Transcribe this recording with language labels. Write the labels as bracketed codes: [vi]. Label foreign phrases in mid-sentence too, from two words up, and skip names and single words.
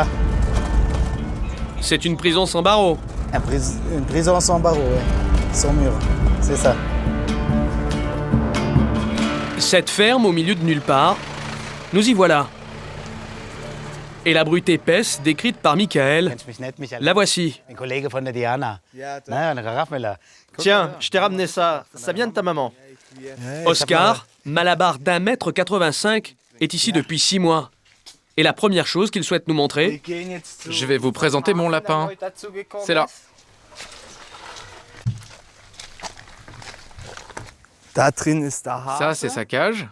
[fr] C'est une prison sans barreaux. Une prison sans barreaux, ouais. Sans mur, c'est ça. Cette ferme au milieu de nulle part, nous y voilà. Et la brute épaisse décrite par Michael, la voici. [de] Ein Kollege von der Diana. Na, eine Raffmüller. [fr] Tiens, je t'ai ramené ça. Ça vient de ta maman. Oscar, malabar d'1,85 m, est ici depuis 6 mois. Et la première chose qu'il souhaite nous montrer, Je vais vous présenter mon lapin. C'est là. Ça, c'est sa cage.